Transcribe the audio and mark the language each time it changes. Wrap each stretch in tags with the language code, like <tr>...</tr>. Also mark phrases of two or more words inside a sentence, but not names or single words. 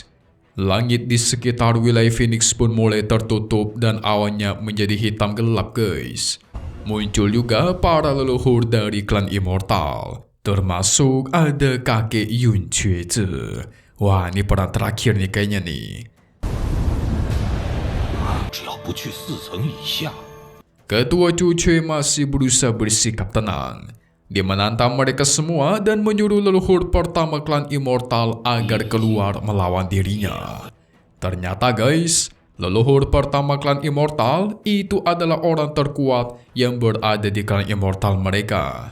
<id>Langit di sekitar wilayah Phoenix pun mulai tertutup dan awannya menjadi hitam gelap guys. Muncul juga para leluhur dari klan Immortal. Termasuk ada kakek Yun Chue Zhe. Wah, ini perang terakhir nih kayaknya nih.</id> <zh>只要不去4层以下，</zh> <id>Ketua Chu Chue masih berusaha bersikap tenang. Dia menantang mereka semua dan menyuruh leluhur pertama klan Immortal agar keluar melawan dirinya. Ternyata guys, leluhur pertama klan Immortal itu adalah orang terkuat yang berada di klan Immortal mereka.</id>